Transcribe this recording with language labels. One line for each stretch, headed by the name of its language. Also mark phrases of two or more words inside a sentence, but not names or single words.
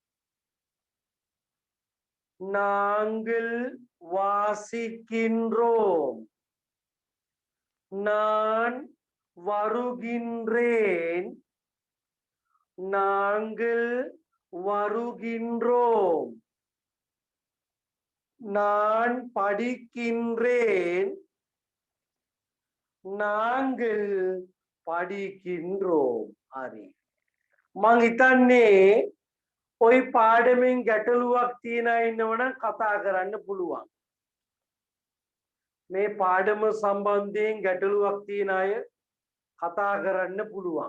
Tamil: நாங்கள் வாசிக்கின்றோம் நான் வருகின்றேன் நாங்கள் வருகின்றோம் நான் படிக்கின்றேன் நாங்கள் படிக்கின்றோம்.
Sinhala: හරි. මං හිතන්නේ ඔයි පාඩමෙන් ගැටලුවක් තියෙන අය ඉන්නවනම් කතා කරන්න පුළුවන්. මේ පාඩම සම්බන්ධයෙන් ගැටලුවක් තියෙන අය කතා කරන්න පුළුවන්.